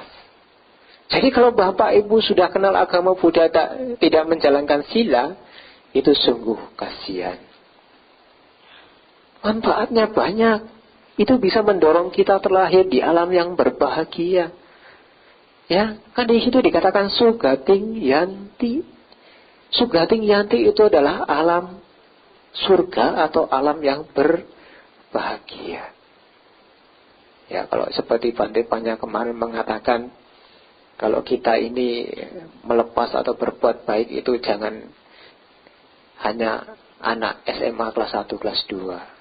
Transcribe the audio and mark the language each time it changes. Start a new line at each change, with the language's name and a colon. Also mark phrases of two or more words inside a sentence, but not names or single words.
Indonesian: Jadi kalau Bapak Ibu sudah kenal agama Buddha tidak menjalankan sila, itu sungguh kasihan. Manfaatnya banyak. Itu bisa mendorong kita terlahir di alam yang berbahagia. Ya, kan di situ dikatakan
Pali: sugating yanti. Sugating yanti
Indonesian: itu adalah alam surga atau alam yang berbahagia. Ya, kalau seperti Bante kemarin mengatakan, kalau kita ini melepas atau berbuat baik itu jangan hanya anak SMA kelas 1, kelas 2.